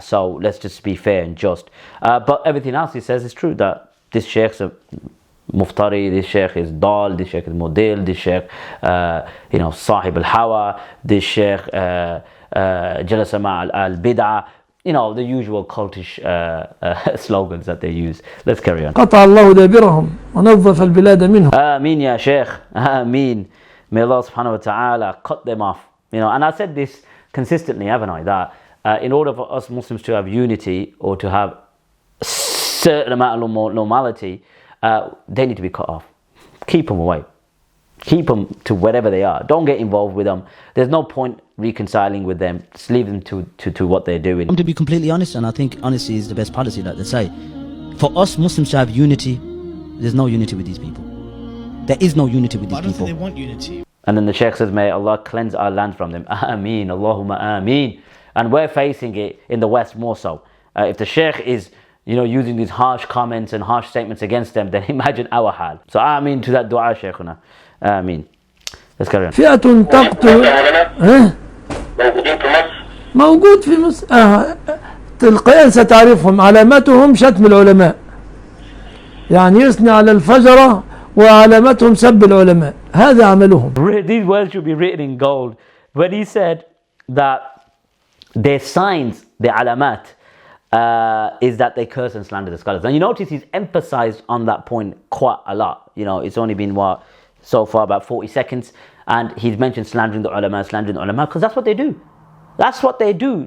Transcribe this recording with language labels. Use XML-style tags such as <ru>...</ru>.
<en>So let's just be fair and just. But everything else he says is true, that this Shaykh's a Muftari, this Shaykh is Dal, this Shaykh is Model, this Shaykh,</en> <ar>Sahib al-Hawa,</ar> <en>this Shaykh</en> <ar>Jalasa ma al-Bid'ah,</ar> <en>the usual cultish slogans that they use. Let's carry on.</en> <ar>قطع الله دابرهم ونظف البلاد منهم.</ar> <en>Ameen ya Shaykh, Ameen. May Allah subhanahu wa ta'ala cut them off. And I said this consistently, haven't I, that in order for us Muslims to have unity or to have a certain amount of normality, they need to be cut off. Keep them away. Keep them to wherever they are. Don't get involved with them. There's no point reconciling with them. Just leave them to what they're doing. To be completely honest, and I think honesty is the best policy, like they say, for us Muslims to have unity, there's no unity with these people. There is no unity with these people. I don't think they want unity. And then the Shaykh says, may Allah cleanse our land from them. Ameen, Allahumma ameen. And we're facing it in the West more so. If the Shaykh is using these harsh comments and harsh statements against them, then imagine our hal. So ameen to that dua, Shaykhuna. Ameen. Let's carry on.</en> <ar>فئة تقتل موجود في مصر تلقائيا ستعرفهم. علامتهم شتم العلماء، يعني يثني على الفجرة، وعلامتهم سب العلماء. هذا عملهم.</ar> <en>These words should be written in gold. When he said that their signs, their alamat, is that they curse and slander the scholars. And you notice he's emphasized on that point quite a lot. It's only been so far about 40 seconds, and he's mentioned slandering the ulama, because that's what they do. That's what they do.</en>